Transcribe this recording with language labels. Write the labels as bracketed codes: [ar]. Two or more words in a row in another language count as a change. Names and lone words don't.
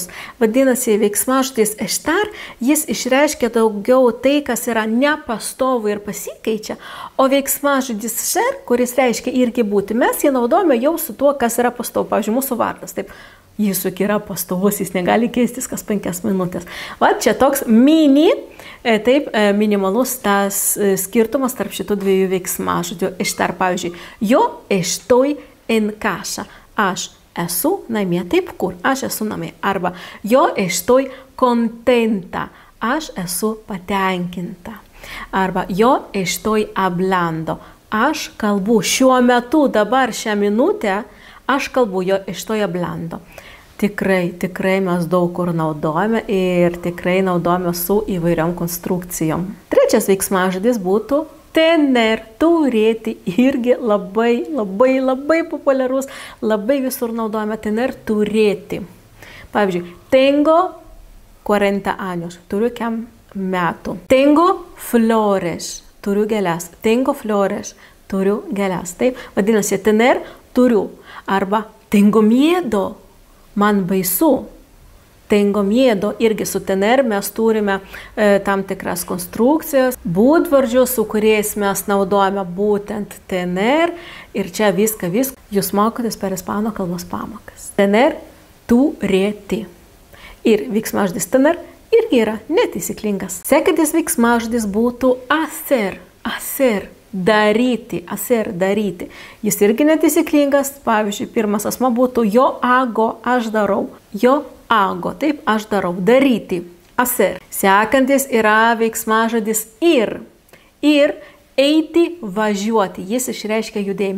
[lt] Vadinasi, veiksmažodis estar, jis išreiškia daugiau tai, kas yra nepastovu ir pasikeičia, o veiksmažodis ser, kuris reiškia irgi būti, mes jį naudojame jau su tuo, kas yra pastovu. Pavyzdžiui, mūsų vardas, taip, jis juk yra pastovus, jis negali keistis kas 5 minutės. Va, čia toks minimalus tas skirtumas tarp šitų dviejų veiksmažodžių. [es] Estar, pavyzdžiui, yo estoy en casa. [lt] Aš esu namie, taip kur, aš esu namie. [es] Arba yo estoy contenta. [lt] Aš esu patenkinta. [es] Arba yo estoy hablando. [lt] Aš kalbu šiuo metu, dabar šią minutę, aš kalbu, [es] yo estoy hablando. [lt] Tikrai mes daug kur naudojame ir tikrai naudojame su įvairiom konstrukcijom. Trečias veiksmažodis būtų tener, turėti, irgi labai populiarus, labai visur naudojame tener, turėti. Pavyzdžiui, [es] tengo 40 años, [lt] turiu kiam metų. [es] Tengo flores, [lt] turiu gėles. [es] Tengo flores, [lt] turiu gėles. Taip, vadinasi, tener, turiu. [es] Arba tengo miedo. [lt] Man baisu, [es] tengo miedo, [lt] irgi su tener mes turime tam tikras konstrukcijas, būdvardžius, su kuriais mes naudojame būtent tener ir čia viską jūs mokotės per ispanų kalbos pamokas. Tener, turėti. Ir veiksmažodis tener irgi yra netaisyklingas. Sekantis veiksmažodis būtų hacer, hacer. Daryti, hacer, daryti. Jis irgi netaisyklingas. Pavyzdžiui, pirmas asmo būtų [es] yo hago, [lt] aš darau. [es] Yo hago, [lt] taip, aš darau. Daryti, hacer. Sekantis yra veiksmažodis ir. Ir eiti, važiuoti. Jis išreiškia judėjimą.